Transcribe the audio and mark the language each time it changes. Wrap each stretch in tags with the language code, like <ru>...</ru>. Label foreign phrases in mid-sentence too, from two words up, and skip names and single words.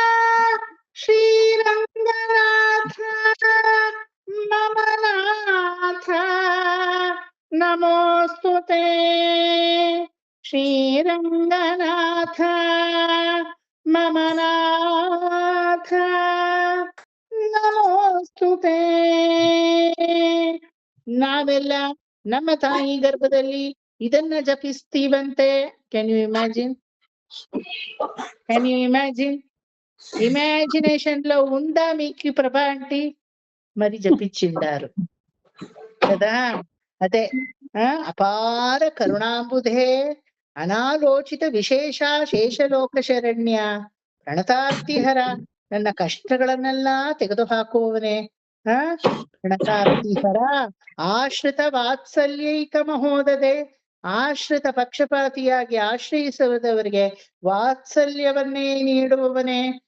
<sa>ಶ್ರೀರಂಗನಾಥ ಮಮನಾಥ ನಾಥ ನಮೋಸ್ತುತೆ ಶ್ರೀರಂಗನಾಥ ಮಮ ನಾಥ ನಮೋಸ್ತುತೆ.</sa> <kn>ನಾವೆಲ್ಲ ನಮ್ಮ ತಾಯಿ ಗರ್ಭದಲ್ಲಿ ಇದನ್ನ ಜಪಿಸ್ತೀವಂತೆ.</kn> <en>Can you imagine? Can you imagine?</en> <te>ఇమాజినేషన్ లో ఉందా మీకు ప్రభా ఆంటీ? మరి జపించిండారు కదా.</te> <sa>అదే అపార కరుణాంబుధే అనాలోచిత విశేష ಶೇಷಲೋಕ ಶರಣ್ಯ ಪ್ರಣತಾರ್ತಿಹರ,</sa> <kn>ನನ್ನ ಕಷ್ಟಗಳನ್ನೆಲ್ಲ ತೆಗೆದುಹಾಕುವವನೇ</kn> <sa>ಪ್ರಣತಾರ್ತಿಹರ, ಆಶ್ರಿತ ವಾತ್ಸಲ್ಯೈಕ ಮಹೋದದೆ,</sa> <kn>ಆಶ್ರಿತ ಪಕ್ಷಪಾತಿಯಾಗಿ ಆಶ್ರಯಿಸುವುದವರಿಗೆ ವಾತ್ಸಲ್ಯವನ್ನೇ ನೀಡುವವನೇ.</kn>